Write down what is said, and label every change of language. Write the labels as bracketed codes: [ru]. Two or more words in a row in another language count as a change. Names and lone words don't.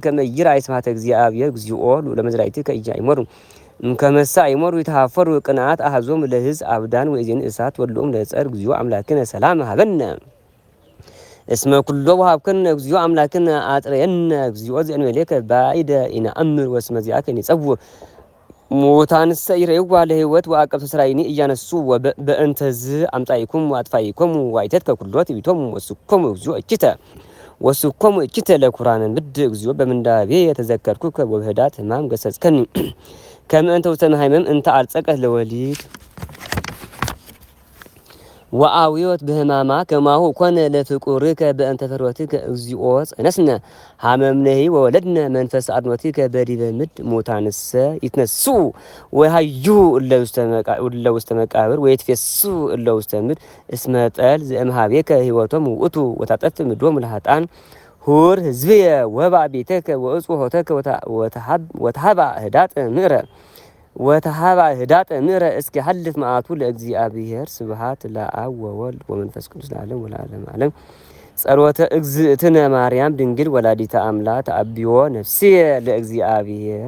[gez] ከመ ይርአይ ስብሐተ እግዚአብሔር እግዚኦ ሎለ መዝራዕትከ ኢያእመሩ እምከመሰ አይሞሩ ይተሃፈሩ ቅንዓት አሐዞሙ ለሕዝብ አብዳን ወእዜን እሳት ወሎሙ ለጸር እግዚኦ አምላክነ ሰላም ሀበነ እስመ ኩሎ ወሀብከነ እግዚኦ አምላክነ አጥረየነ እግዚኦ ዘእንበሌከ ባይደ ኢነአምር ወስመ ዚአከ ንጸውዕ ሙታንሰ ይሬዋ ለሕይወት ወአቀብተ ሥራይኒ እያነሱ በእንተዝ አምጣይኩም ወአጥፋይኩም ዋይተትከ ኩሎ ትዕቢቶሙ ወስኮሙ እግዚኦ እኪተ ወስኮሙ እኪተ ለኩራነ ምድ እግዚኦ በምንዳቤ የተዘከርኩከ ወብህዳት ሕማም ገሰጽከኒ ከመ እንተ ውስተ መሃይመም እንተ አልጸቀት ለወሊድ ወአዊዮት በህማማ ከማሁ ኮነ ለፍቁርከ በእንተ ፈትወትከ እግዚኦ ጸነስነ ሀመምነሂ ወወለድነ መንፈስ አድኖትከ በዲበ ምድ ሙታንሰ ይትነሱ ወሃዩ እለ ውስተ መቃብር ወይትፌሱ እለ ውስተ ምድር እስመ ጠል ዘእምሃቤከ ህይወቶሙ ውእቱ ወታጠፍ ምድሮሙ ለኃጥአን ሁር ህዝብየ ወባእ ቤተከ ወእጹ ሆተከ ወተሃባ ህዳጥ ምዕረ ምዕረ እስኪ ሀልፍ መዓቱ ለእግዚአብሔር ስብሐት ለአብ ወወልድ ወመንፈስ ቅዱስ ለዓለም ወለዓለመ ዓለም። ጸሎተ እግዝእትነ ማርያም ድንግል ወላዲተ አምላክ ተአብዮ ነፍስየ ለእግዚአብሔር